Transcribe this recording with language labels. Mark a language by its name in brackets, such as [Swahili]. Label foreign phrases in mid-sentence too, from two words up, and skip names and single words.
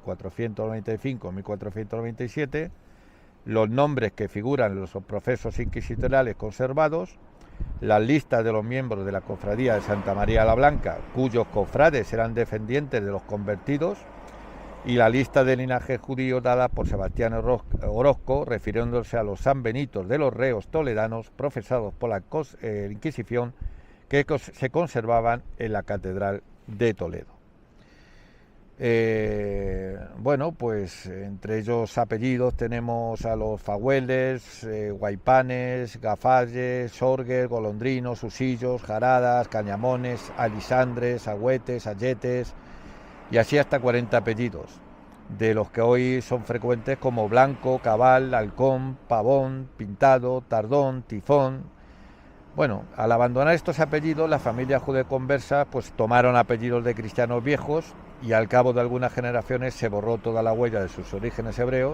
[Spanish] 1495-1497, los nombres que figuran en los procesos inquisitoriales conservados, las listas de los miembros de la cofradía de Santa María la Blanca, cuyos cofrades eran descendientes de los convertidos, y la lista de linaje judío dada por Sebastián Orozco, refiriéndose a los sanbenitos de los reos toledanos profesados por la Inquisición que se conservaban en la Catedral de Toledo. Bueno, pues entre ellos apellidos tenemos a los Fagueles, Guaypanes, Gafalles, Sorgues, Golondrinos, Usillos, Jaradas, Cañamones, Alisandres, Agüetes, Alletes, y así hasta 40 apellidos, de los que hoy son frecuentes como Blanco, Cabal, Halcón, Pavón, Pintado, Tardón, Tifón. Bueno, al abandonar estos apellidos, las familias judeoconversas pues tomaron apellidos de cristianos viejos, y al cabo de algunas generaciones se borró toda la huella de sus orígenes hebreos.